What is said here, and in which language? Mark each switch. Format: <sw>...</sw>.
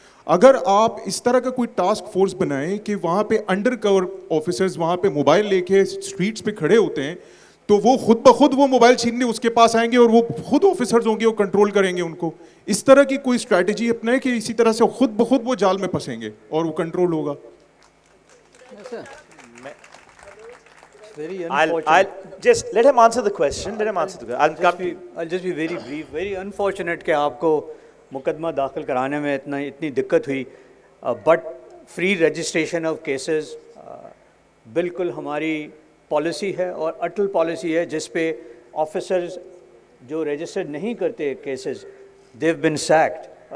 <ur>اگر آپ اس طرح کا کوئی ٹاسک فورس بنائیں کہ وہاں پہ انڈر کور آفیسرز وہاں پہ موبائل لے کے اسٹریٹس پہ کھڑے ہوتے ہیں, تو وہ خود بخود وہ موبائل چھیننے اس کے پاس آئیں گے اور وہ خود آفیسرز ہوں گے, وہ کنٹرول کریں گے ان کو. اس طرح کی کوئی اسٹریٹجی اپنائیں کہ اسی طرح سے خود بخود وہ جال میں پھنسیں گے اور وہ کنٹرول ہوگا.</ur> <en>I'll just let him answer the question. I'll just be very brief. Very unfortunate</en> <ur>کہ آپ کو مقدمہ داخل کرانے میں اتنی دقت ہوئی,</ur> <en>but free registration of cases</en> <ur>بالکل ہماری پالیسی ہے اور اٹل پالیسی ہے, جس پہ آفیسرز جو رجسٹرڈ نہیں کرتے کیسز</ur> <en>They've been sacked.</en>